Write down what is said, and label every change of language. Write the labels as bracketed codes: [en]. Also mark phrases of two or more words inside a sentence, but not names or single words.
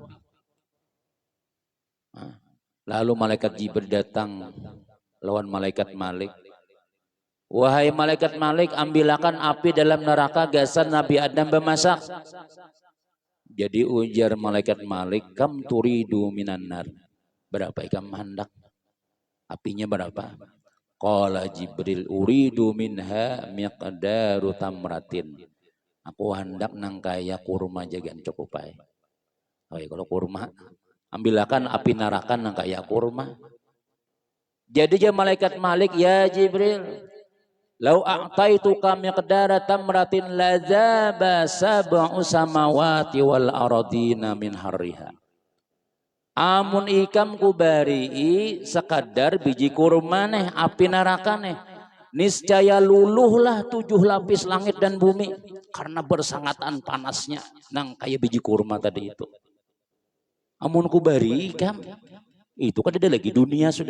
[bjn] Nah, lalu malaikat Jibril datang lawan malaikat Malik. Wahai malaikat Malik, ambilakan api dalam neraka gasan Nabi Adam bermasak. Jadi ujar malaikat Malik, [ar] كم تريد من النار. [bjn] Berapa ikam hendak? Apinya berapa? [ar] قال جبريل أريد منها مقدار تمرة. [bjn] Aku hendak nang kaya kurma jagan cukupai. Oke, kalau kurma, ambilakan api neraka nang kaya kurma. Jadi dia malaikat Malik, [ar] يا جبريل لو أعطيتك مقدار تمرة لذاب سبع سماوات والأرضين من حرها. [bjn] Amun ikam kubari sekadar biji kurma neh api neraka neh, niscaya luluhlah 7 lapis langit dan bumi karena bersangatan panasnya nang kayak biji kurma tadi itu. Amun kubari ikam itu kan ada lagi dunia sudah.